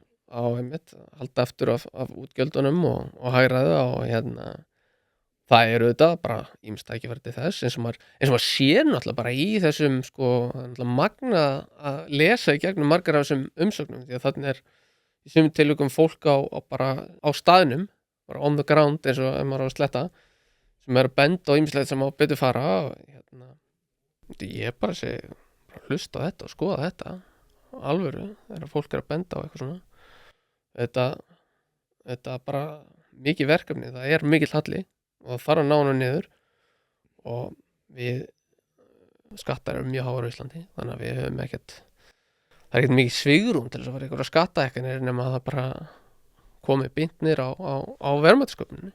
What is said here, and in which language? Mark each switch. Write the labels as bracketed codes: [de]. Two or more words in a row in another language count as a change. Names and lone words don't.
[is] halda eftir af útgjöldunum og hagræða og það eru auðvitað bara ýmis tækifæri til þess eins og maður sér náttúrulega bara í þessum sko magna að lesa í gegnum margar af þessum umsögnum því að þannig í sumum tilvikum fólk bara á staðnum bara [en] on the ground [is] eins og ef maður á að sletta sem er að benda á ýmislegt sem á betur fara og ég bara segi hlusta á þetta og skoða þetta alvöru þegar fólk er að benda á eitthvað svona þetta bara mikið verkefni, það er mikill halli og það þarf að ná hana niður og við skattar eru mjög háar á Íslandi þannig að við höfum það er ekkert mikið svigrúm til þess að fara einhverja skattahækkanir nema að það bara komi beintnir á verðmætasköpuninni.